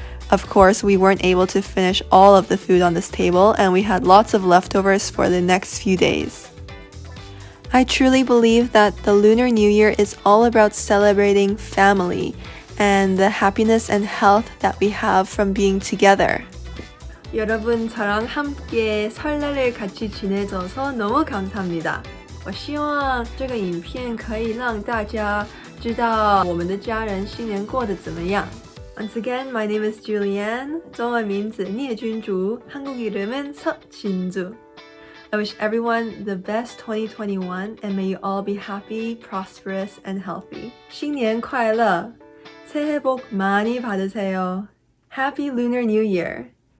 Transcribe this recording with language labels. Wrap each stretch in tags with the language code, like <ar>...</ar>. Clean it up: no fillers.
<en>Of course, we weren't able to finish all of the food on this table, and we had lots of leftovers for the next few days. I truly believe that the Lunar New Year is all about celebrating family and the happiness and health that we have from being together.</en> <ko>여러분 저랑 함께 설날을 같이 지내줘서 너무 감사합니다.</ko> <zh>我希望这个影片可以让大家知道我们的家人新年过得怎么样。</zh> <en>Once again, my name is Julianne.</en> <zh>中文名字聂君竹,</zh> <ko>한국 이름은 서진주.</ko> <en>I wish everyone the best 2021 and may you all be happy, prosperous, and healthy.</en> <zh>新年快乐!</zh> <ko>새해 복 많이 받으세요.</ko> <en>Happy Lunar New Year!</en>